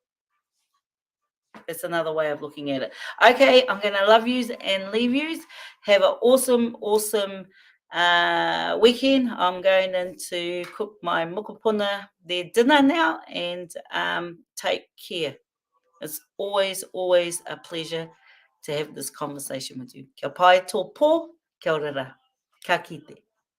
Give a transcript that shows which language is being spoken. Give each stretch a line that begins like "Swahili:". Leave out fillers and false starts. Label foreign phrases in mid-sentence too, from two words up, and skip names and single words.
English: It's another way of looking at it. Okay, I'm going to love yous and leave yous. Have an awesome weekend. I'm going in to cook my mokopuna their dinner now, and take care. It's always a pleasure to have this conversation with you.
Māori: Kia pai tō pō, kia ora ra. Ka kite.